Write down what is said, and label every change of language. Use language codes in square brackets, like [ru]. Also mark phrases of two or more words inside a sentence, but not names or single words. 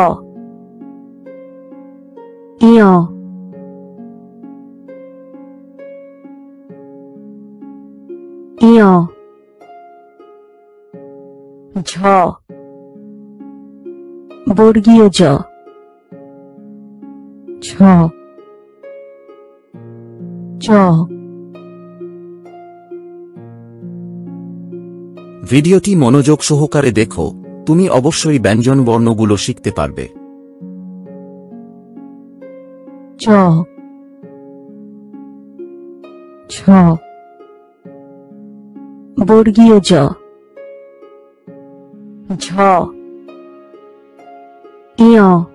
[bn] ইয় ইয় ঝ বর্গীয় জ ছ চ ভিডিওটি মনোযোগ সহকারে দেখো, তুমি অবশ্যই ব্যঞ্জন বর্ণগুলো শিখতে পারবে। চ ছ বর্গীয় জ ঝ ইয়